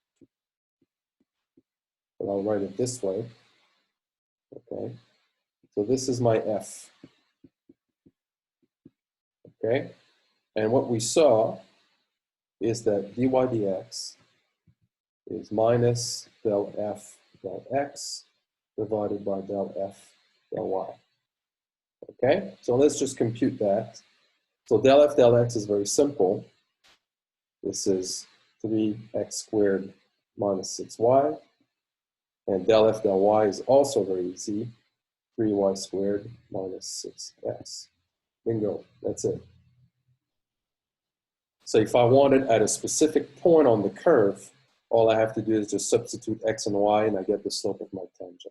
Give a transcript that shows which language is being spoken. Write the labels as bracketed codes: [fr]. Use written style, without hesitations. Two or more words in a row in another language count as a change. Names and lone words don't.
[en] But I'll write it this way. Okay. So this is my f. Okay. And what we saw is that dy dx is minus del f del x divided by del f del y. Okay. So let's just compute that. So del f del x is very simple. This is 3x squared minus 6y. And del f del y is also very easy. 3y squared minus 6x. Bingo, that's it. So if I want it at a specific point on the curve, all I have to do is just substitute x and y and I get the slope of my tangent.